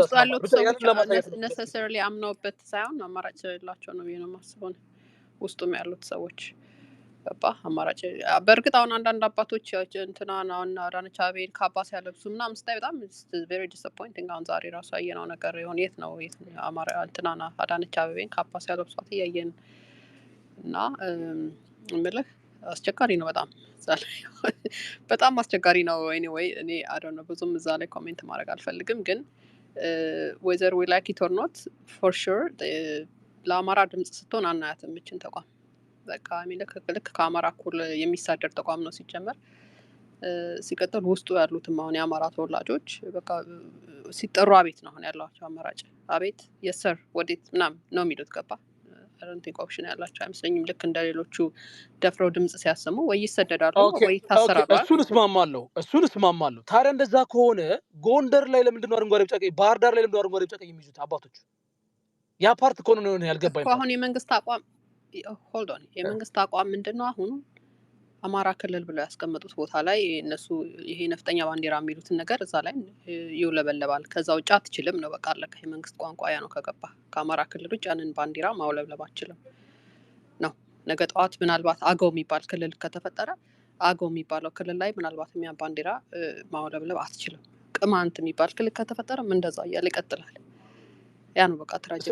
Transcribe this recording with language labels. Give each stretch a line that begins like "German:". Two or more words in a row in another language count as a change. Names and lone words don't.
Amharic: necessarily አምነውበት ሳይሆን አማራጭ የሌላቸው ነው የማስበው ውስጡም ያሉት ሰዎች አማራጭ በእርግጥ አሁን አንዳንድ አባቶች እንትና እና አዳነች አቤቤን ካባስ ያለብሱ ምናምን ስታይ በጣም
English: very disappointing
Amharic: አሁን ዛሬ ራሱ ያየነው ነገር ይሁን የት ነው አማራ እንትናና አዳነች አቤቤን ካባስ ያለብሷት እያየን እና እምልህ አስቸጋሪ ነው በጣም አስቸጋሪ ነው anyway እኔ
English: I don't know
Amharic: ብዙም እዛ ላይ ኮሜንት ማድረግ አልፈልግም ግን
English: whether we like it or not for sure
Amharic: ለአማራ ድምጽ ስትሆን አናያትም እችን ተቋም በቃ ልክ ከአማራ እኩል የሚሳደር ተቋም ነው ሲጀመር ሲቀጥል ውስጡ ያሉትም አሁን የአማራ ተወላጆች በቃ ሲጠሩ አቤት ነው አሁን ያላቸው አማራጭ አቤት
English: yes sir
Amharic: ወዴት ምናምን ነው የሚሉት ገባ
English: I don't think
Amharic: option ያላቸው አይመስለኝም ልክ እንደሌሎቹ ደፍረው ድምጽ ሲያሰሙ ወይ ይሰደዳሉ ወይ ታሰራሉ እሱን እስማማለሁ ታዲያ እንደዛ ከሆነ ጎንደር ላይ ለምንድን ነው አረንጓዴ ቢጫ ቀይ ባህር ዳር ላይ ለምንድን ነው አረንጓዴ ቢጫ ቀይ የሚይዙት አባቶች ያ ፓርት ኮን ነው ያልገባኝ አሁን የመንግስት አቋም
English: hold on
Amharic: የመንግስት አቋም ምንድነው አሁን አማራ ክልል ብለው ያስቀመጡት ቦታ ላይ እነሱ ይሄ ነፍጠኛ ባንዲራ የሚሉትን ነገር እዛ ላይ ይውለበለባል ከዛ ውጭ አትችልም ነው በቃ አለከ የመንግስት ቋንቋ ያ ነው ከገባ ከአማራ ክልል ውጭ ያንን ባንዲራ ማውለብለብ አትችልም ነው ነገ ጠዋት ምናልባት አገው የሚባል ክልል ከተፈጠረ አገው የሚባለው ክልል ላይ ምናልባት ያ ባንዲራ ማውለብለብ አትችልም ቅማንት የሚባል ክልል ከተፈጠረም እንደዛ እያለ ይቀጥላል ያ ነው በቃ ትራጀዲ